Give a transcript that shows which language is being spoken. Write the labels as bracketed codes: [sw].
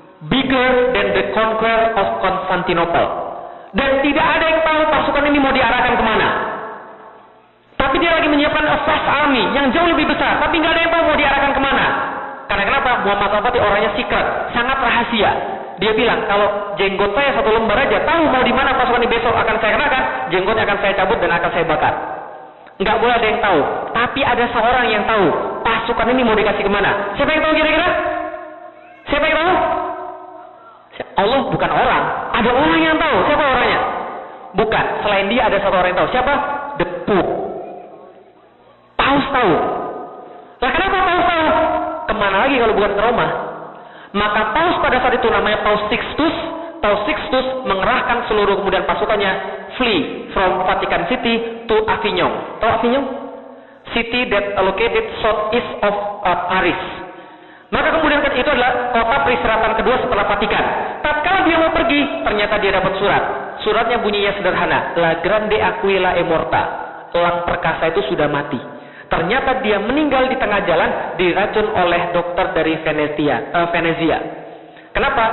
[en] Bigger than the conqueror of Constantinople. [id] Dan tidak ada yang tahu pasukan ini mau diarahkan kemana. Tapi dia lagi menyiapkan [en] a vast army [id] yang jauh lebih besar. Tapi nggak ada yang tahu mau diarahkan kemana. Karena kenapa? Muhammad Al-Fatih orangnya secret, sangat rahasia. Dia bilang, kalau jenggot saya 1 lembar aja, tahu mau di mana pasukan ini besok akan saya kenakan, jenggotnya akan saya cabut dan akan saya bakar. Nggak boleh ada yang tahu. Tapi ada seorang yang tahu pasukan ini mau dikasih kemana. Siapa yang tahu kira-kira? Siapa yang tahu? Allah, bukan orang. Ada orang yang tahu. Siapa orangnya? Bukan. Selain dia ada satu orang yang tahu. Siapa? [en] The Pope. [id] Paus tahu. Nah, kenapa Paus tahu? Kemana lagi kalau bukan ke Roma? Maka Paus pada saat itu namanya Paus Sixtus. Paus Sixtus mengerahkan seluruh kemudian pasukannya [en] flee from Vatican City to Avignon. [id] Tahu Avignon? [en] City that located southeast of Paris. [id] Maka kemudian itu adalah kota peristirahatan kedua setelah Vatikan. Tatkala dia mau pergi, ternyata dia dapat surat. Suratnya bunyinya sederhana, [it] La Grande Aquila è morta. [id] Elang perkasa itu sudah mati. Ternyata dia meninggal di tengah jalan, diracun oleh dokter dari Venezia. Kenapa?